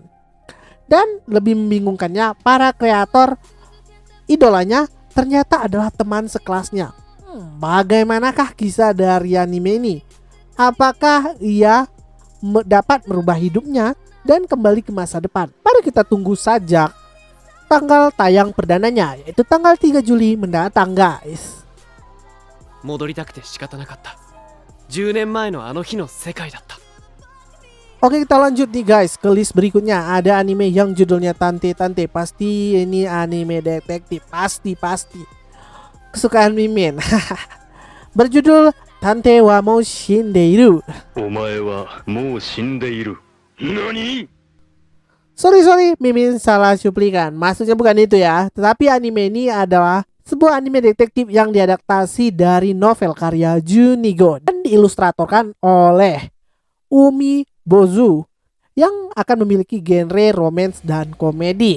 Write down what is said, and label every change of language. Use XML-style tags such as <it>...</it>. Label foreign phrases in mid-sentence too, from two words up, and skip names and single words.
<id>Dan lebih membingungkannya, para kreator idolanya ternyata adalah teman sekelasnya. Bagaimanakah kisah dari anime ini? Apakah ia dapat merubah hidupnya dan kembali ke masa depan? Mari kita tunggu saja tanggal tayang perdananya, yaitu tanggal 3 Juli mendatang guys.</id> <ja>戻りたくて仕方なかった。10年前のあの日の世界だった。</ja> <id>Oke, kita lanjut nih guys ke list berikutnya. Ada anime yang judulnya Tante Tante. Pasti ini anime detektif, pasti kesukaan Mimin. Berjudul Tante wa mou shindeiru.</id> <ja>お前はもう死んでいる.</ja> <id>Nani? Sorry, Mimin salah cuplikan. Maksudnya bukan itu ya. Tetapi anime ini adalah sebuah anime detektif yang diadaptasi dari novel karya Junigo dan diilustratorkan oleh Umi Bozu yang akan memiliki genre romance dan komedi.</id>